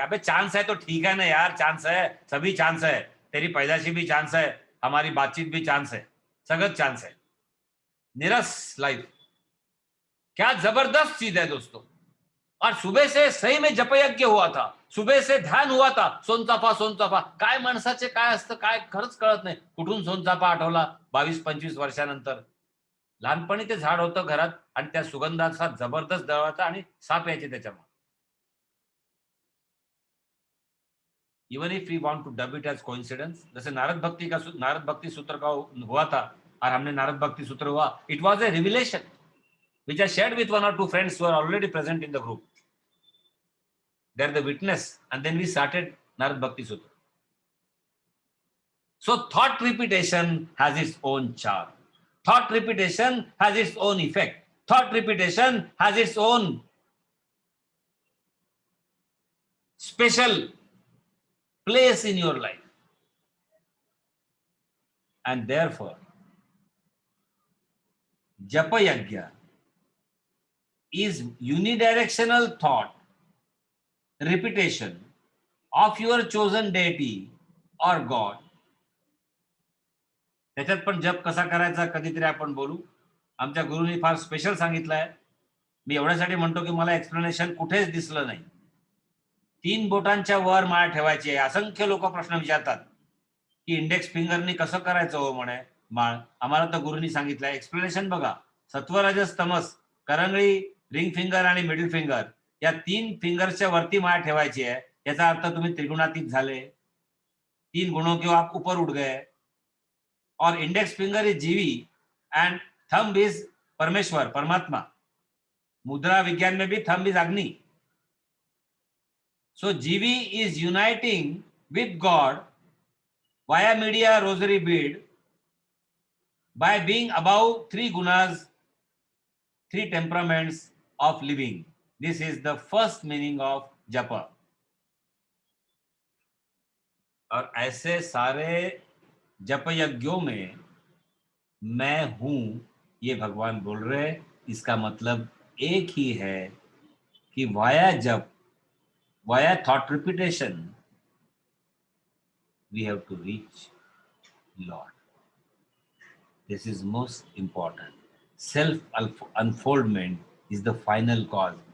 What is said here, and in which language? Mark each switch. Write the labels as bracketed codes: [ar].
[hi] अबे चांस है तो ठीक है ना यार, चांस है, सभी चांस है, तेरी पैदाशी भी चांस है, हमारी बातचीत भी चांस है, सगळं चांस है. निरस लाइफ, क्या जबरदस्त चीज है दोस्तों. और सुबह से सही में जपयज्ञ हुआ था, सुबह से ध्यान हुआ था. [mr] सोनचाफा काय माणसाचे काय असतं काय खरंच कळत नाही. कुठून सोनचाफा आठवला 22-25 वर्षानंतर. लहानपणी ते झाड होतं घरात आणि त्या सुगंधाचा जबरदस्त दळवाचा आणि साप यायचे त्याच्यामुळे. [en] even if we want to dub it as coincidence, [hi] जैसे नारद भक्ति सूत्र का हुआ था, और हमने नारद भक्ति सूत्र हुआ, [en] It was a revelation which I shared with 1 or 2 friends who are already present in the group. They're the witness, and then we started Narad Bhakti Sutra. So thought repetition has its own charm. Thought repetition has its own effect. Thought repetition has its own special place in your life. And therefore, Japa Yajna is unidirectional thought repetition of your chosen deity or God. [mr] त्याच्यात पण जप कसा करायचा कधीतरी आपण बोलू. आमच्या गुरुनी फार स्पेशल सांगितलंय. मी एवढ्यासाठी म्हणतो की मला एक्सप्लेनेशन कुठेच दिसलं नाही. 3 बोटांच्या वर माळ ठेवायची आहे. असंख्य लोक प्रश्न विचारतात की इंडेक्स फिंगरनी कसं करायचं हो म्हणे माळ. आम्हाला तर गुरुनी सांगितलंय. एक्सप्लेनेशन बघा. सत्वरजस तमस, करंगळी, रिंग फिंगर आणि मिडल फिंगर या 3 फिंगर्सच्या वरती माळ ठेवायची आहे. याचा अर्थ तुम्ही त्रिगुणातीत झाले. [hi] 3 गुणों के आप ऊपर उठ गए. [en] और index finger is जीवी and thumb is परमेश्वर, परमात्मा. [hi] मुद्रा विज्ञान में भी [en] thumb is [hi] अग्नि. [en] So जीवी is uniting with God via media rosary bead by being above 3 gunas, 3 temperaments of living. This is the first meaning of japa. [hi] और ऐसे सारे जप यज्ञों में मैं हूं ये भगवान बोल रहे. इसका मतलब एक ही है कि वाया जप, via thought repetition, [en] we have to reach Lord. This is most important. Self unfoldment is the final cause.